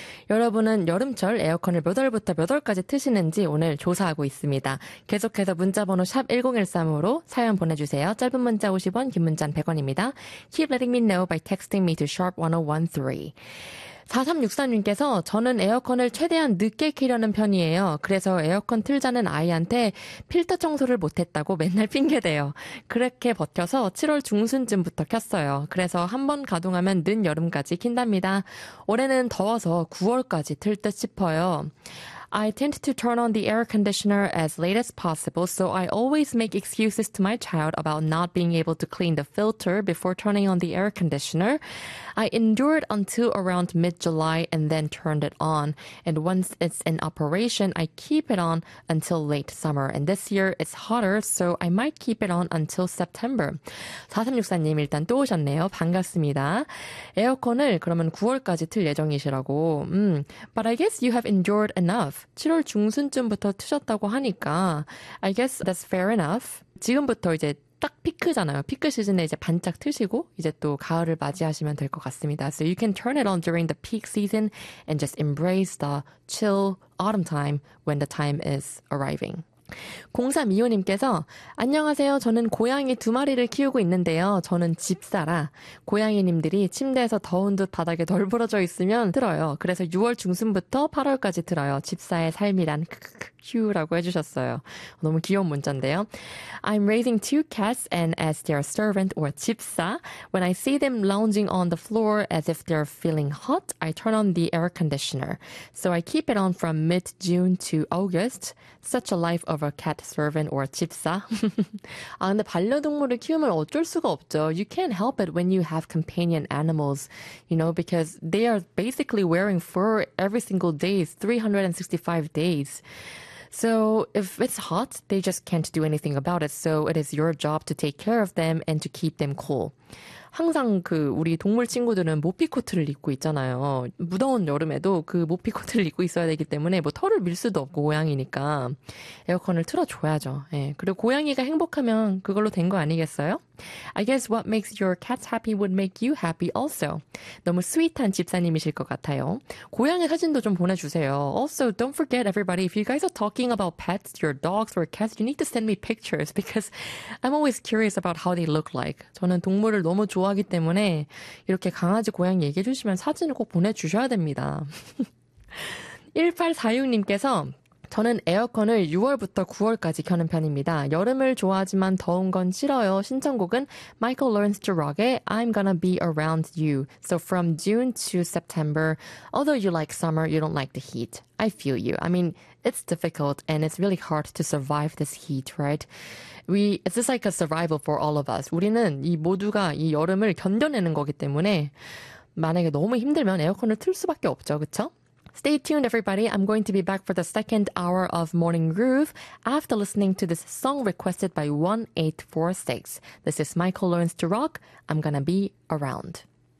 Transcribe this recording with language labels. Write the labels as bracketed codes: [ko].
[ko] 여러분은 여름철 에어컨을 몇 월부터 몇 월까지 트시는지 오늘 조사하고 있습니다. 계속해서 문자번호 #1013으로 사연 보내주세요. 짧은 문자 50원, 긴 문자는 100원입니다. Keep letting me know by texting me to #1013. 4363님께서 저는 에어컨을 최대한 늦게 키려는 편이에요. 그래서 에어컨 틀자는 아이한테 필터 청소를 못했다고 맨날 핑계대요. 그렇게 버텨서 7월 중순쯤부터 켰어요. 그래서 한번 가동하면 늦 여름까지 킨답니다. 올해는 더워서 9월까지 틀듯 싶어요. [en] I tend to turn on the air conditioner as late as possible, so I always make excuses to my child about not being able to clean the filter before turning on the air conditioner. I endured until around mid-July and then turned it on. And once it's in operation, I keep it on until late summer. And this year it's hotter, so I might keep it on until September. [ko] 4364님, 일단 또 오셨네요. 반갑습니다. 에어컨을 그러면 9월까지 틀 예정이시라고. [en] But I guess you have endured enough. [ko] 7월 중순쯤부터 트셨다고 하니까, [en] I guess that's fair enough. [ko] 지금부터 이제 딱 피크잖아요. 피크 시즌에 이제 반짝 트시고, 이제 또 가을을 맞이하시면 될것 같습니다. [en] So you can turn it on during the peak season and just embrace the chill autumn time when the time is arriving. [ko] 0325님께서, 안녕하세요. 저는 고양이 두 마리를 키우고 있는데요. 저는 집사라. 고양이님들이 침대에서 더운 듯 바닥에 널브러져 있으면 틀어요. 그래서 6월 중순부터 8월까지 틀어요. 집사의 삶이란, 큐라고 해주셨어요. 너무 귀여운 문자인데요. [en] I'm raising two cats and as their servant or 집사, when I see them lounging on the floor as if they're feeling hot, I turn on the air conditioner. So I keep it on from mid-June to August. Such a life of a cat servant or 집사. [ko] 아, 근데 반려동물을 키우면 어쩔 수가 없죠. [en] You can't help it when you have companion animals, you know, because they are basically wearing fur every single day, 365 days. So if it's hot, they just can't do anything about it. So it is your job to take care of them and to keep them cool. [ko] 항상 그 우리 동물 친구들은 모피코트를 입고 있잖아요. 무더운 여름에도 그 모피코트를 입고 있어야 되기 때문에 뭐 털을 밀 수도 없고 고양이니까 에어컨을 틀어줘야죠. 예. 그리고 고양이가 행복하면 그걸로 된거 아니겠어요? [en] I guess what makes your cats happy would make you happy also. [ko] 너무 스윗한 집사님이실 것 같아요. 고양이 사진도 좀 보내주세요. [en] Also, don't forget everybody, if you guys are talking about pets, your dogs or cats, you need to send me pictures because I'm always curious about how they look like. [ko] 저는 동물을 너무 좋아하기 때문에 이렇게 강아지, 고양이 얘기해 주시면 사진을 꼭 보내주셔야 됩니다. 1846님께서 저는 에어컨을 6월부터 9월까지 켜는 편입니다. 여름을 좋아하지만 더운 건 싫어요. 신청곡은 Michael Learns to Rock의 I'm Gonna Be Around You. [en] So from June to September, although you like summer, you don't like the heat. I feel you. I mean, it's difficult and it's really hard to survive this heat, right? It's just like a survival for all of us. [ko] 우리는 이 모두가 이 여름을 견뎌내는 거기 때문에 만약에 너무 힘들면 에어컨을 틀 수밖에 없죠, 그쵸? [en] Stay tuned, everybody. I'm going to be back for the second hour of Morning Groove after listening to this song requested by 1846. This is Michael Learns to Rock. I'm gonna be around.